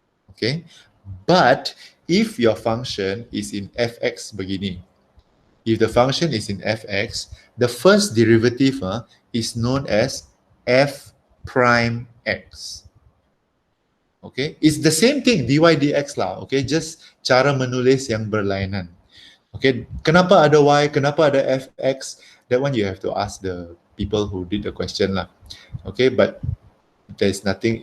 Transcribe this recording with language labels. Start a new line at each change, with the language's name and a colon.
English: Okay, but if your function is in fx begini, if the function is in fx, the first derivative is known as f prime x. Okay, it's the same thing, dy dx lah.
Malay: Okay, just cara menulis yang berlainan.
English: Okay,
Malay: kenapa ada y, kenapa ada fx?
English: That one you have to ask the people who did the question lah. Okay, but there's nothing.